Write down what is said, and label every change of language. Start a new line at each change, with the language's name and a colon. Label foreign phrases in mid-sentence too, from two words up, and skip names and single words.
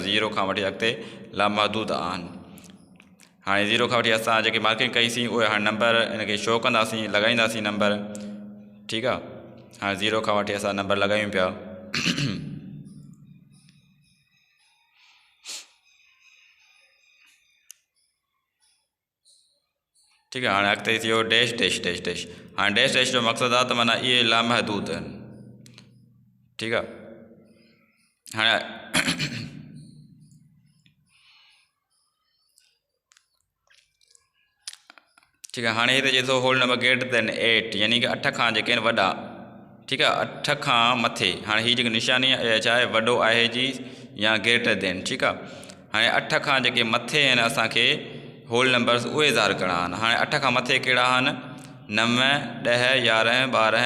Sindhi: 0 खां वठी अॻिते लामहदूद आहिनि। हाणे 0 खां वठी असां जेकी मार्किंग कईसीं उहे हाणे नंबर इनखे शो कंदासीं, लॻाईंदासीं नंबर। ठीकु आहे। हाणे 0 खां वठी असां नंबर लॻायूं पिया। ठीकु आहे। हाणे अॻिते थी वियो
English: dash dash dash dash.
Sindhi: हाणे
English: dash dash
Sindhi: जो मक़सदु आहे त माना इहे लामहदूद आहिनि। ठीकु आहे। हाणे ठीकु आहे। हाणे हिते चए थो
English: whole number greater than
Sindhi: 8, यानी कि 8 खां जेके आहिनि वॾा। ठीकु आहे। 8 खां मथे। हाणे हीअ जेकी निशानी छा आहे, वॾो आहे जी या
English: greater than.
Sindhi: ठीकु आहे। हाणे 8 खां जेके मथे आहिनि असांखे
English: whole numbers
Sindhi: उहे इज़हार करणा आहिनि। हाणे 8 खां मथे कहिड़ा आहिनि, 9, 10, 11, 12।